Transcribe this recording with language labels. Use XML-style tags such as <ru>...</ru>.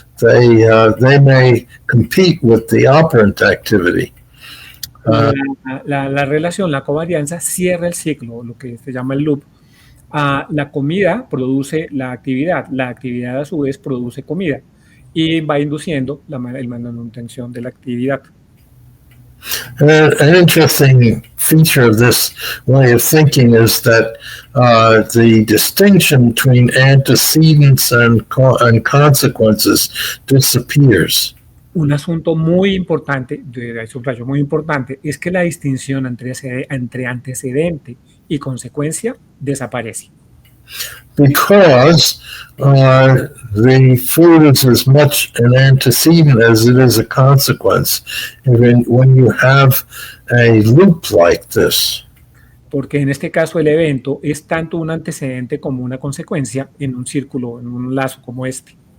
<en>They may compete with the operant activity.</en> <es>La relación, la covarianza, cierra el ciclo, lo que se llama el loop. La comida produce la actividad a su vez produce comida y va induciendo la manutención de la actividad.</es> <en>An interesting feature of this way of thinking is that the distinction between antecedents and consequences disappears.</en> <es>Un asunto muy importante, subrayo muy importante, es que la distinción entre antecedente y consecuencia desaparece.</es> <en>Because the food is as much an antecedent as it is a consequence when you have a loop like this.</en> <es>Porque en este caso el evento es tanto un antecedente como una consecuencia en un círculo, en un lazo como este.</es>